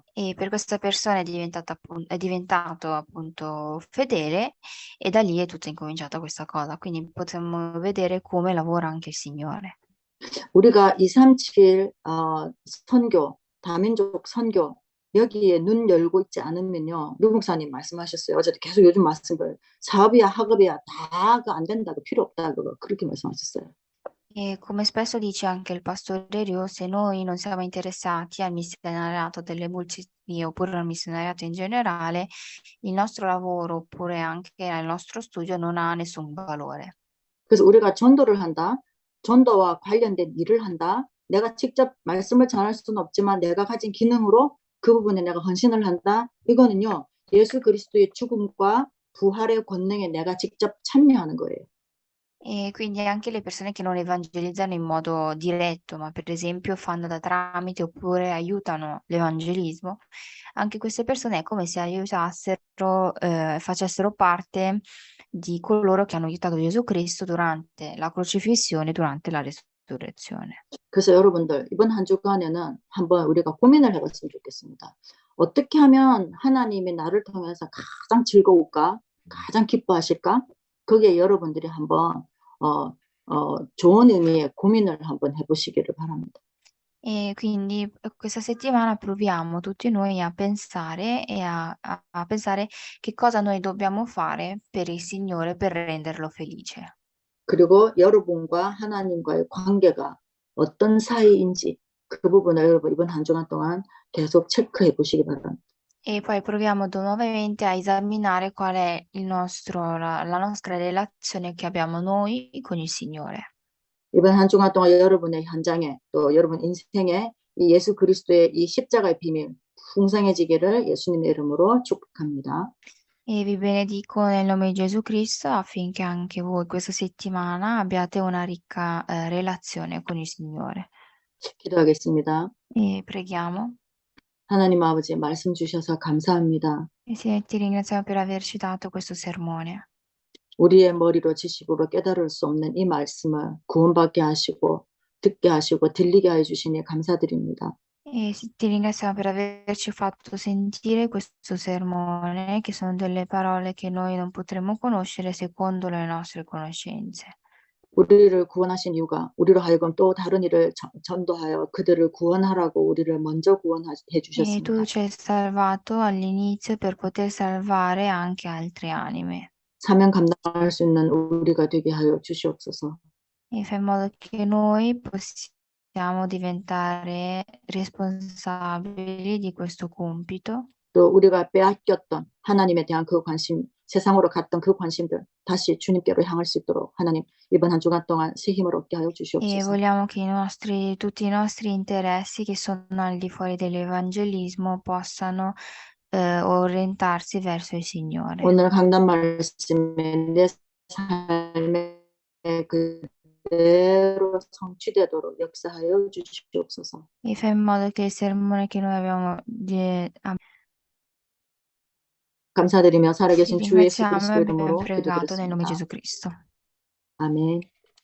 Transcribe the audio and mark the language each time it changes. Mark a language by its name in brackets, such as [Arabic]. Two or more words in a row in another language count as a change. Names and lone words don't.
[Italian] E per questa persona è diventato appunto fedele e da lì è tutta incominciata questa cosa. Quindi potremmo vedere come lavora anche il Signore. [Korean] 우리가 237 선교, 다민족 선교 여기에 눈 열고 있지 않으면요. 류 목사님 말씀하셨어요. 어제도 계속 요즘 말씀을 사업이야 학업이야 다 그 안 된다. 그 필요 없다. 그거 그렇게 말씀하셨어요. [Italian] E come spesso dice anche il pastore Rio, se noi non siamo interessati al missionariato delle multitudini oppure al missionariato in generale, il nostro lavoro oppure anche il nostro studio non ha nessun valore. [Korean] 그래서 우리가 전도를 한다. 전도와 관련된 일을 한다. 내가 직접 말씀을 전할 수는 없지만 내가 가진 기능으로 그 부분에 내가 헌신을 한다. 이거는요. 예수 그리스도의 죽음과 부활의 권능에 내가 직접 참여하는 거예요. [Italian] E quindi anche le persone che non evangelizzano in modo diretto, ma per esempio fanno da tramite oppure aiutano l'evangelismo, anche queste persone è come se aiutassero, facessero parte di coloro che hanno aiutato Gesù Cristo durante la crocifissione, durante la resurrezione. [Korean] 그래서 여러분들 이번 한 주간에는 한번 우리가 고민을 해봤으면 좋겠습니다. 어떻게 하면 하나님이 나를 통해서 가장 즐거울까? 가장 기뻐하실까? 거기에 여러분들이 한번 좋은 의미의 고민을 한번 해보시기를 바랍니다. [Italian] E quindi questa settimana proviamo tutti noi a pensare e a pensare che cosa noi dobbiamo fare per il Signore per renderlo felice. [Korean] 그리고 여러분과 하나님과의 관계가 어떤 사이인지 그 부분을 여러분 이번 한 주간 동안 계속 체크해 보시기 바랍니다. [Italian] E poi proviamo nuovamente a esaminare qual è la nostra relazione che abbiamo noi con il Signore. [Korean] 이번 한 주간 동안 여러분의 현장에 또 여러분 인생에 이 예수 그리스도의 이 십자가의 비밀 풍성해지기를 예수님의 이름으로 축복합니다. [Italian] E vi benedico nel nome di Gesù Cristo affinché anche voi questa settimana abbiate una ricca relazione con il Signore. [Korean] 기도하겠습니다. [Italian] E preghiamo. [Korean] 하나님 아버지 말씀 주셔서 감사합니다. [Italian] E ti ringraziamo per averci dato questo sermone. [Korean] 우리의 머리로 지식으로 깨달을 수 없는 이 말씀을 구원받게 하시고 듣게 하시고 들리게 해 주시니 감사드립니다. [Italian] E ti ringraziamo per averci fatto sentire questo sermone, che sono delle parole che noi non potremo conoscere secondo le nostre conoscenze. [Korean] 우리를 구원하신 이유가 우리로 하여금 또 다른 일을 전도하여 그들을 구원하라고 우리를 먼저 구원해 [Italian] E tu [Korean] 주셨습니다. [Italian] ci hai salvato all'inizio per poter salvare anche altre anime. [Korean] 사명 감당할 수 있는 우리가 되게 하여 주시옵소서. [Italian] E fai in modo che noi possiamo diventare responsabili di questo compito. [Korean] 또 우리가 빼앗겼던 하나님에 대한 그 관심, 세상으로 갔던 그 관심들 다시 주님께로 향할 수 있도록 하나님 이번 한 주간 동안 새 힘을 얻게 하여 [Italian] E [Korean] 주시옵소서. [Italian] vogliamo che tutti i nostri interessi che sono al di fuori dell'evangelismo possano orientarsi verso il Signore. [Korean] 오늘 강단 말씀에 내 삶에 그대로 성취되도록 역사하여 주시옵소서. [Italian] E fai in modo che il sermone che noi abbiamo [Korean] 감사드리며 [Italian] ti [Korean] 살아계신 주 예수 [Italian] ringraziamo e [Korean] 그리스도 [Italian] abbiamo [Korean] 이름으로 [Italian] pregato nel nome di [Korean] 기도드렸습니다. [Italian] Gesù Cristo. [Korean] 아멘.